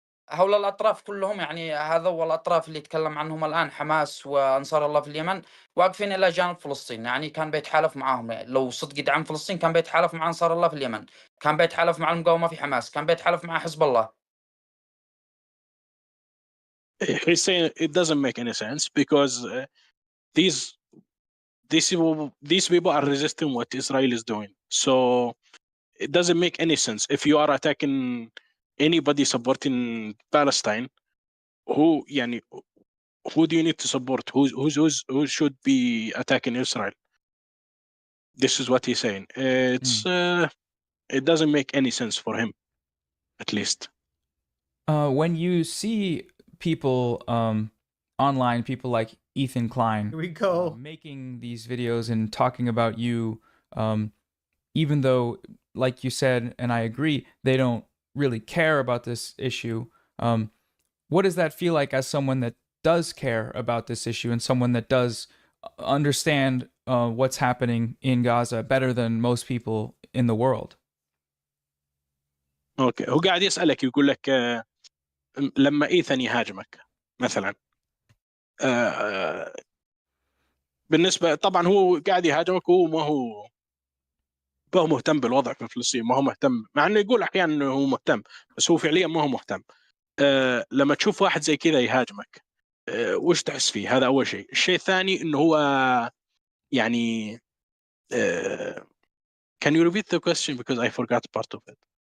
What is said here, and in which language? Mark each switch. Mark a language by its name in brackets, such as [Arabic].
[Arabic] هؤلاء الأطراف كلهم يعني هذا هو الأطراف اللي يتكلم عنهم الآن حماس وأنصار الله في اليمن واقفين إلى جانب فلسطين، يعني كان بيتحالف معاهم، يعني لو صدق يدعم فلسطين كان بيتحالف مع أنصار الله في اليمن، كان بيتحالف مع المقاومة في حماس، كان بيتحالف مع حزب الله. [English] He's saying it doesn't make any sense because these these people are resisting what Israel is doing. So it doesn't make any sense. If you are attacking anybody supporting Palestine, who يعني who do you need to support? Who should be attacking Israel? This is what he's saying. It doesn't make any sense for him, at least. When you see people online, people like Ethan Klein, Here we go. making these videos and talking about you, even though, like you said, and I agree, they don't really care about this issue. What does that feel like as someone that does care about this issue and someone that does understand what's happening in Gaza better than most people in the world? [Arabic] اوكي، هو قاعد يسألك يقول لك لما ايثن يهاجمك مثلا، بالنسبة طبعا هو قاعد يهاجمك، هو ما هو مهتم بالوضع في فلسطين، ما هو مهتم، مع انه يقول احيانا انه هو مهتم، بس هو فعليا ما هو مهتم. لما تشوف واحد زي كذا يهاجمك وش تحس فيه؟ هذا اول شيء. الشيء الثاني انه هو يعني [English] can you repeat the question because I forgot part of it.